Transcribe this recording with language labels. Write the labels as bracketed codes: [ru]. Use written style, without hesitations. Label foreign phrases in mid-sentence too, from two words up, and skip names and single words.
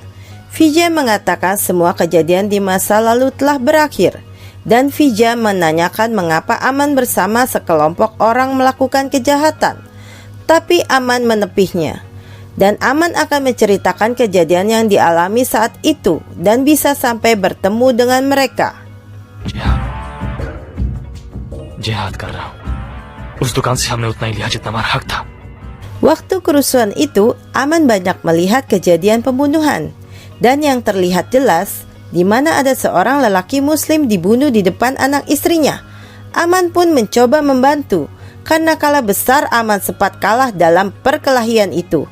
[id] Fija mengatakan semua kejadian di masa lalu telah berakhir. Dan Fija menanyakan mengapa Aman bersama sekelompok orang melakukan kejahatan. Tapi Aman menepihnya. Dan Aman akan menceritakan kejadian yang dialami saat itu dan bisa sampai bertemu dengan mereka. [hi] जिहाद कर रहा हूँ उस दुकान से हमने उतना ही लिया जितना हमारा हक था. [id] Waktu kerusuhan itu, Aman banyak melihat kejadian pembunuhan. Dan yang terlihat jelas, di mana ada seorang lelaki muslim dibunuh di depan anak istrinya. Aman pun mencoba membantu, karena kalah besar Aman sempat kalah dalam perkelahian itu.